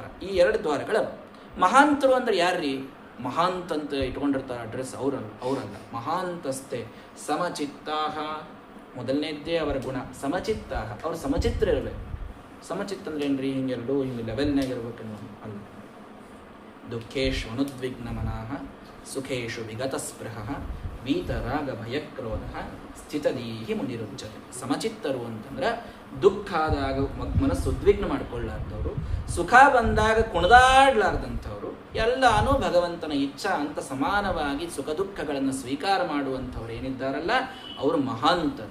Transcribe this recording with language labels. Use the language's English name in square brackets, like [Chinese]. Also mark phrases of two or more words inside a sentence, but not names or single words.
[Kannada] ಈ 2 ದ್ವಾರಗಳು. ಮಹಾಂತರು ಅಂದ್ರೆ ಯಾರ್ರೀ? ಮಹಾಂತ ಅಂತ ಇಟ್ಕೊಂಡಿರ್ತಾರೆ ಅಡ್ರೆಸ್, ಅವರಲ್ಲ. [Sanskrit] ಮಹಾಂತಸ್ತೆ ಸಮಚಿತ್ತಾಹ, [Kannada] ಮೊದಲನೇದ್ದೇ ಅವರ ಗುಣ ಸಮಚಿತ್ತಾಹ. ಅವ್ರು ಸಮಚಿತ್ರ ಇರಬೇಕು. ಸಮಚಿತ್ತ ಅಂದ್ರೆ ಏನ್ರಿ? ಹಿಂಗೆರಡು ಹಿಂಗೆ ಲೆವೆಲ್ನಾಗ ಇರ್ಬೇಕನ್ನೋ ಅಲ್ಲ. [Sanskrit] ದುಃಖೇಶು ಅನುದ್ವಿಗ್ನ ಮನಃ, ಸುಖೇಶು ವಿಗತ ಸ್ಪೃಹ, ವೀತರಾಗ ಭಯಕ್ರೋಧ, ಸ್ಥಿತದೀಹಿ ಮುನಿರುಚ್ಯತೆ. [Kannada] ಸಮಚಿತ್ತರು ಅಂತಂದ್ರೆ ದುಃಖ ಆದಾಗ ಮನಸ್ಸು ಉದ್ವಿಗ್ನ ಮಾಡಿಕೊಳ್ಳಾರ್ದವರು, ಸುಖ ಬಂದಾಗ ಕುಣಿದಾಡ್ಲಾರ್ದಂಥವ್ರು, ಎಲ್ಲಾನು ಭಗವಂತನ ಇಚ್ಛಾ ಅಂತ ಸಮಾನವಾಗಿ ಸುಖ ದುಃಖಗಳನ್ನು ಸ್ವೀಕಾರ ಮಾಡುವಂಥವ್ರು ಏನಿದ್ದಾರಲ್ಲ ಅವರು ಮಹಾಂತರು.